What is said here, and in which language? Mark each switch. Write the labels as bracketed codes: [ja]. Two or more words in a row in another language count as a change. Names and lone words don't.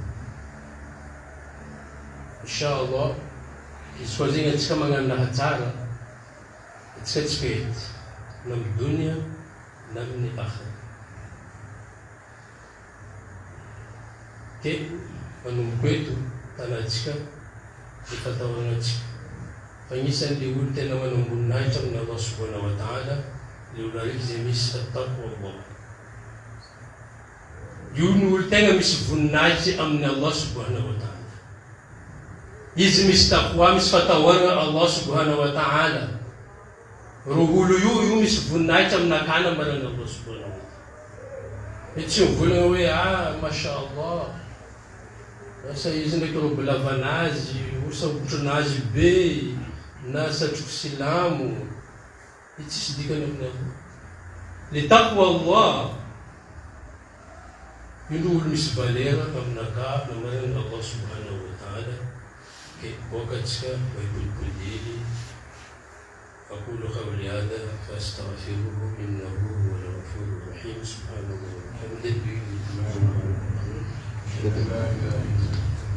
[mg] Inshallah, izy koa zegny atsika magnano raha tsara, atsika tsy fety. Na amin'ny dunia, na amin'ny akhira. Manomboka eto, tanatsika, ny fatahorantsika. Fa agnisan'le olo tena manamboninahitra amin'ny [ar] الله سبحانه وتعالى, [mg] le olo araiky zay misy [ar] تقوى الله. [mg] Io ny olo tegna misy voninahitsy amin'ny [ar] الله سبحانه وتعالى. [mg] Izy misy taqwa, misy fatahoarana [ar] الله سبحانه وتعالى. [mg] Ro olo io misy voninahitra amin'akana marana [ar] الله سبحانه وتعالى. [mg] Mety tsy mivolagna hoe [ar] ما شاء الله. [mg] Asa izy ndraiky robo lavanazy, osa otronazy be, na satroko silamo. Ity tsisy dikany amin'ny Allah. Le [ar] تقوى الله, [mg] io olo misy valera amin'aka, na marana [ar] الله سبحانه وتعالى. [mg] Boka tsika, baibolipolily. [ar] أقول قولي هذا فأستغفره إنه هو الغفور الرحيم سبحانه وتعالى.